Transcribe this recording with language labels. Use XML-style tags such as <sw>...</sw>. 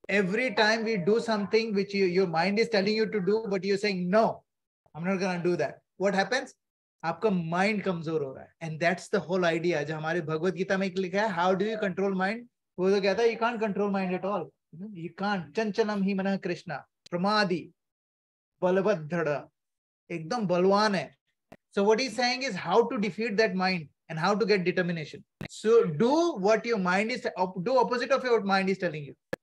<en>Every time we do something which your mind is telling you to do, but you're saying no, I'm not gonna do that. What happens?</en> <hi>आपका mind कमजोर हो रहा है,</hi> <en>And that's the whole idea.</en> <hi>जो हमारे भगवत गीता में लिखा है,</hi> <en>how do you control mind,</en> <hi>वो तो कहता है</hi> <en>You can't control mind at all, you can't.</en> <sa>चंचलम ही मनः कृष्णा प्रमादी बलवद्धड़,</sa> <hi>एकदम बलवान है।</hi> <en>So what he is saying is how to defeat that mind and how to get determination. So do what your mind is, do opposite of what mind is telling you.</en>